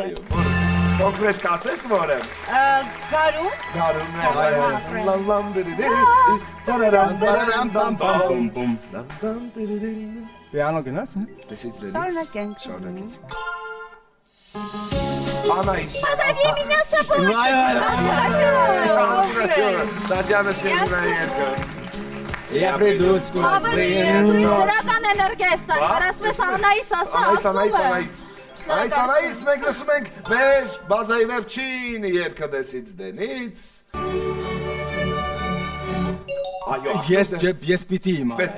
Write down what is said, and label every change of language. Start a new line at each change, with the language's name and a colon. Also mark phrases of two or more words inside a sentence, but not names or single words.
Armenian: է։ Կոնկրետ կասես որ եմ։ Գարուն։ Գարուն է։ Լամ լամ դիրի։ Տարարամ տարարամ բամ բամ բում։ Դամ դամ դիրի։ Պիանո գնաց։ Տեսից դերից։ Շարունակենք։ Շարունակից։ Անայ։
Russian: Позови меня с собой.
Armenian: Տատյանը սիրում է երկը։
Russian: Я приду скоро.
Armenian: Դրական էներգիա է ստանում, ասես Անայիս ասա, Անայիս մենք լսում ենք մեր բազայի վերջին երկը դեսից դենից։ Այո, Ես պիտի իմանայի, Պետք է